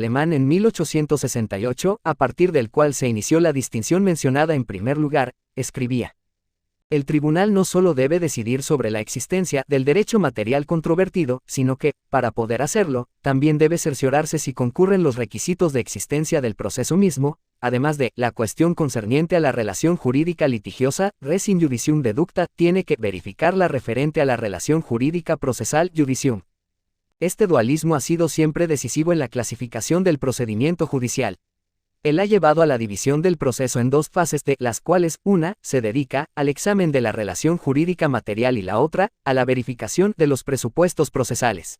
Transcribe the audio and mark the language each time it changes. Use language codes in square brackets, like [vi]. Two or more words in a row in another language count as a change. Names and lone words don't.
[es] alemán en 1868, a partir del cual se inició la distinción mencionada en primer lugar, escribía: el tribunal no solo debe decidir sobre la existencia del derecho material controvertido, sino que, para poder hacerlo, también debe cerciorarse si concurren los requisitos de existencia del proceso mismo, además de la cuestión concerniente a la relación jurídica litigiosa, [la] res in judicium deducta, [es] tiene que verificar la referente a la relación jurídica procesal judicium. Este dualismo ha sido siempre decisivo en la clasificación del procedimiento judicial. Él ha llevado a la división del proceso en dos fases, de las cuales una se dedica al examen de la relación jurídica material y la otra a la verificación de los presupuestos procesales.